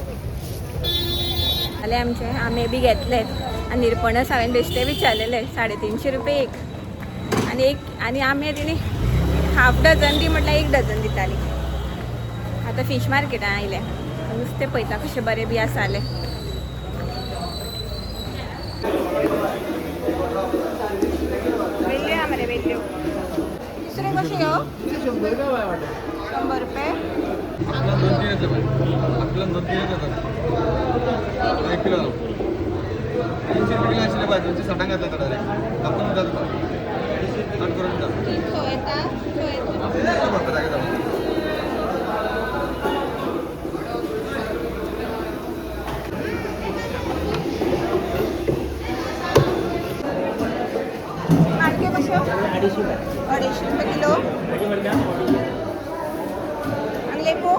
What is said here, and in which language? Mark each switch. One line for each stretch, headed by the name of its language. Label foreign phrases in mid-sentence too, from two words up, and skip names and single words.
Konkani: आले आमचे आमे बी घेतले आणि निरपणस हांवें बेश्टे विचारलेले 350 रुपये एक आणि आमे तिने
English: half dozen
Konkani: दी म्हटल्यार 1 डझन दिताली आतां
English: fish marketan
Konkani: आयले नुस्तें पळयता कशें बरें बी आसाले वेल्ल्यो आहा मरे वेल्ल्यो दुसरे कशे ह्यो 100 रुपये
Marathi: आपल्याला 1 किलो 300 रुपये असले पाहिजे सटांग घातला तर आपण जातो कट करून जातो
Konkani: माणके कशे 250 रुपये किलो आणि लेपो